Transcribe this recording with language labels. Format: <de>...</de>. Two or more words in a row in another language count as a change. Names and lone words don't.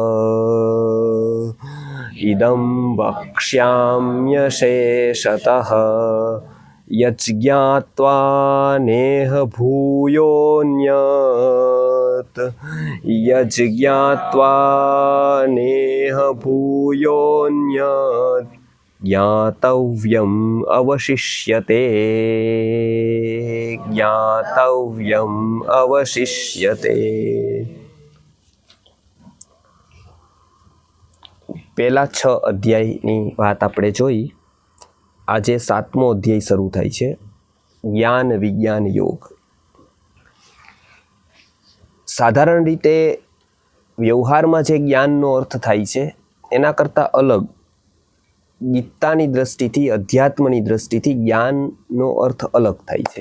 <sa>इदं वक्ष्याम्यशेषतः यज्ज्ञात्वा नेह भूयोऽन्यत् यज्ज्ञात्वा नेह भूयोऽन्यत् ज्ञातव्यम् अवशिष्यते ज्ञातव्यम् अवशिष्यते।</sa> <gu>પહેલા 6 અધ્યાયની વાત આપણે જોઈ। આજે 7મો અધ્યાય શરૂ થાય છે, જ્ઞાન વિજ્ઞાન યોગ। સાધારણ રીતે વ્યવહારમાં જે જ્ઞાનનો અર્થ થાય છે એના કરતાં અલગ ગીતાની દ્રષ્ટિથી, અધ્યાત્મની દ્રષ્ટિથી જ્ઞાનનો અર્થ અલગ થાય છે।</gu>